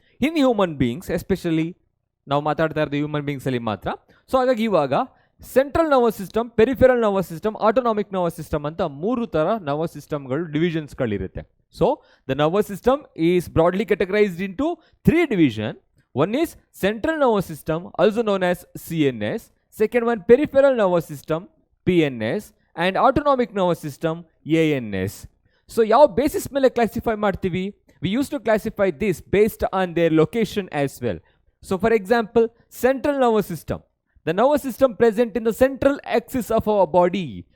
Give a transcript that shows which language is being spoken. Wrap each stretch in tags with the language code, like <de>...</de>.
<en>in human beings especially</en> <kn>ನಾವು ಮಾತಾಡ್ತಾ ಇರೋದು ಹ್ಯೂಮನ್ ಬೀಯಿಂಗ್ಸಲ್ಲಿ ಮಾತ್ರ. ಸೊ ಹಾಗಾಗಿ ಇವಾಗ central nervous system, peripheral nervous system, autonomic nervous system ಅಂತ 3 ಥರ ನರ್ವಸ್ ಸಿಸ್ಟಮ್ಗಳು, ಡಿವಿಷನ್ಸ್ಗಳಿರುತ್ತೆ.</kn> <en>So the nervous system is broadly categorized into 3 divisions. One is central nervous system, also known as CNS. Second one, peripheral nervous system, PNS, and autonomic nervous system, ANS.</en> <kn>So ಯಾವ basis ಮೇಲೆ classify ಮಾಡ್ತೀವಿ?</kn> <en>We used to classify this based on their location as well. So for example, central nervous system, the nervous system present in the central axis of our body.</en>